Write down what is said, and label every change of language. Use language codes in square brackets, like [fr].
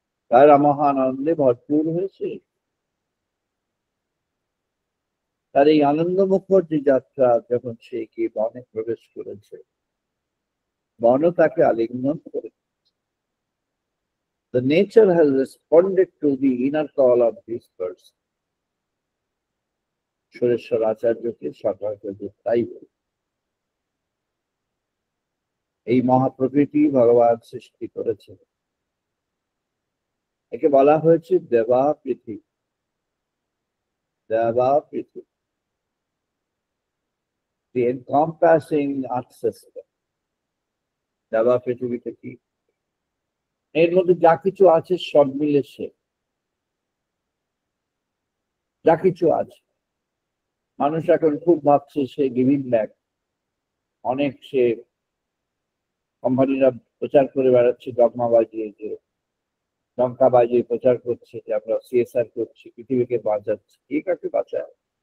[bn] তার মহান আনন্দে ভরপুর হয়েছে। তার এই আনন্দমুখর যে যাত্রা, যখন সে গিয়ে বনে প্রবেশ করেছে, বনও তাকে আলিঙ্গন করে। [en] The nature has responded to the inner call of this person. [bn] Sureshwar আচার্যকে সরকারকে তাই বলে। এই মহাপ্রকৃতি ভগবান সৃষ্টি করেছেন, একে বলা হয়েছে দেবা পৃথিবী। দেবা পৃথিবী, [en] the encompassing earth system. [bn] দেবা পৃথিবীতে কি? এর মধ্যে যা কিছু আছে সব মিলে সে, যা কিছু আছে। মানুষ এখন খুব ভাবছে সে গিভিং ব্যাক। অনেক সে কোম্পানিরা প্রচার করে বেড়াচ্ছে, ডগমা বাজিয়ে, যে ডঙ্কা বাজিয়ে প্রচার করছে যে আমরা সিএসআর করছি, পৃথিবীকে বাঁচাচ্ছি। কে কাকে বাঁচায়?